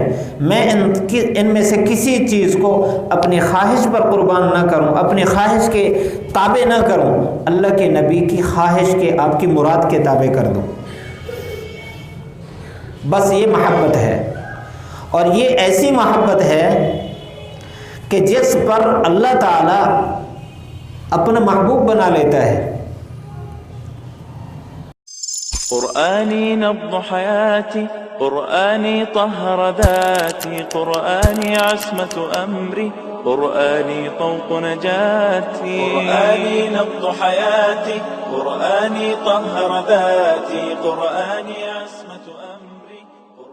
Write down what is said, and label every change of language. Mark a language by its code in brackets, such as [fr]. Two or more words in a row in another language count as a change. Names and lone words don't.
[ur] میں ان میں سے کسی چیز کو اپنی خواہش پر قربان نہ کروں، اپنی خواہش کے تابع نہ کروں، اللہ کے نبی کی خواہش کے، آپ کی مراد کے تابع کر دوں۔ بس یہ محبت ہے، اور یہ ایسی محبت ہے کہ جس پر اللہ تعالیٰ اپنا محبوب بنا لیتا ہے۔ [fa] قرآنی نبض حیاتی، قرآنی طہر ذاتی، قرآنی عصمت امری، قرآنی طوق نجاتی، قرآنی نبض حیاتی، قرآنی طہر ذاتی، قرآنی عصمت امری،